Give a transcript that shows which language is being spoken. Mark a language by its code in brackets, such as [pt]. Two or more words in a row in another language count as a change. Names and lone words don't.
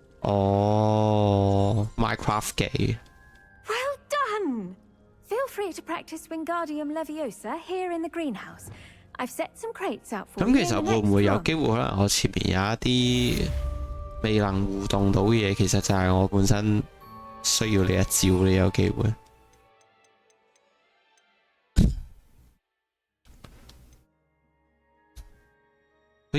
[yue] 哦，Minecraft 機。 [en] Well done! Feel free to practice Wingardium Leviosa here in the greenhouse. I've set some crates out for [yue] 咁 [en] you [yue] 其 [en] in [yue] 實 [en] the [yue] 會唔 [en] next [yue] 會有 [en] room. [yue] 機會可能我前面有一啲未能互動到嘅嘢，其實就係我本身需要呢一招呢有機會。咦？